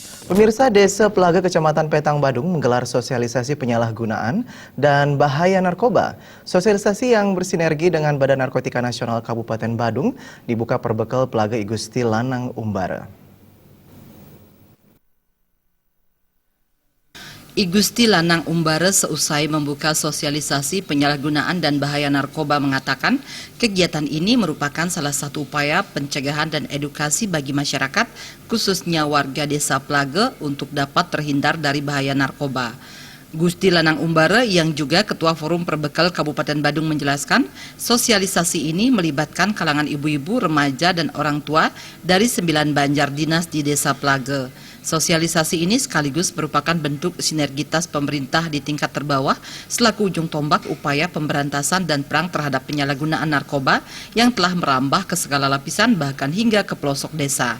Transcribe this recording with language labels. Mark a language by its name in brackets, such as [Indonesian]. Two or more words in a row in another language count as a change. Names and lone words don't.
[Indonesian] Pemirsa, Desa Pelaga Kecamatan Petang Badung menggelar sosialisasi penyalahgunaan dan bahaya narkoba. Sosialisasi yang bersinergi dengan Badan Narkotika Nasional Kabupaten Badung dibuka perbekal Pelaga I Gusti Lanang Umbara. I Gusti Lanang Umbara seusai membuka sosialisasi penyalahgunaan dan bahaya narkoba mengatakan kegiatan ini merupakan salah satu upaya pencegahan dan edukasi bagi masyarakat khususnya warga Desa Pelaga untuk dapat terhindar dari bahaya narkoba. Gusti Lanang Umbara yang juga Ketua Forum Perbekal Kabupaten Badung menjelaskan sosialisasi ini melibatkan kalangan ibu-ibu, remaja dan orang tua dari 9 banjar dinas di Desa Pelaga. Sosialisasi ini sekaligus merupakan bentuk sinergitas pemerintah di tingkat terbawah selaku ujung tombak upaya pemberantasan dan perang terhadap penyalahgunaan narkoba yang telah merambah ke segala lapisan bahkan hingga ke pelosok desa.